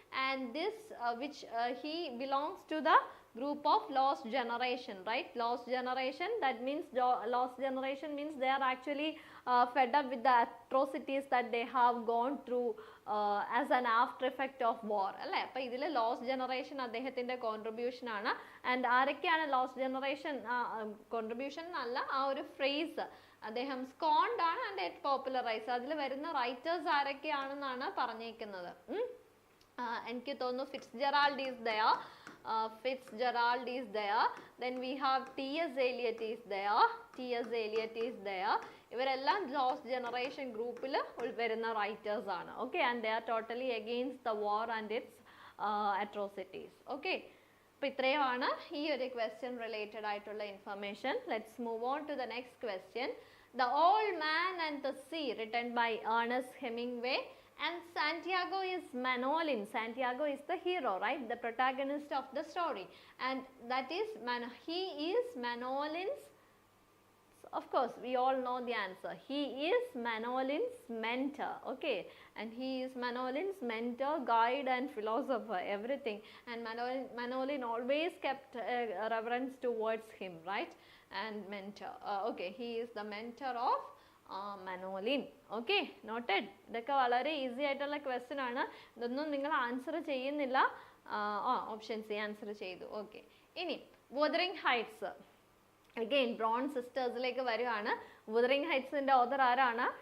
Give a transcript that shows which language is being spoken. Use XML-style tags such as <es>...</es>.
<en>And this which he belongs to the group of lost generation, right? Lost generation, that means lost generation means they are actually fed up with the atrocities that they have gone through as an after effect of war, അല്ലേ?</en> <ml>അപ്പോൾ ഇതിൽ lost generation അദ്ദേഹത്തിൻ്റെ contribution ആണ്. And ആരൊക്കെയാണ് lost generation contribution എന്നല്ല, ആ ഒരു phrase അദ്ദേഹം സ്കോൺഡ് ആണ്</ml> <en>And it popularise.</en> <ml>അതിൽ വരുന്ന റൈറ്റേഴ്സ് ആരൊക്കെയാണെന്നാണ് പറഞ്ഞേക്കുന്നത്. എനിക്ക് തോന്നുന്നു</ml> <en>Fitzgerald is there, Fitzgerald is there, then we have T.S. Eliot is there, T.S. Eliot is there.</en> <ml>ഇവരെല്ലാം ലോസ്റ്റ് ജനറേഷൻ ഗ്രൂപ്പിൽ വരുന്ന റൈറ്റേഴ്സ് ആണ്.</ml> <en>Okay, and they are totally against the war and its atrocities.</en> <ml>Okay, അപ്പോൾ ഇത്രയുമാണ് ഈ ഒരു question related ആയിട്ടുള്ള information.</ml> <en>Let's move on to the next question. The Old Man and the Sea, written by Ernest Hemingway. And Santiago is Manolin. Santiago is the hero, right? The protagonist of the story. And that is, he is Manolin's, of course, we all know the answer. He is Manolin's mentor, okay? And he is Manolin's mentor, guide and philosopher, everything. And Manolin always kept a reverence towards him, right? And mentor. Okay, he is the mentor of Manolin.</en> <ml>Okay, noted. ഇതൊക്കെ വളരെ easy ആയിട്ടുള്ള question ആണ്. ഇതൊന്നും നിങ്ങൾ answer ചെയ്യുന്നില്ല, option C answer ചെയ്തു. Okay, ഇനി wuthering heights, again brown സിസ്റ്റേഴ്സിലേക്ക് വരുവാണ്. wuthering heights-ന്റെ ഓഥർ ആരാണ്?</ml>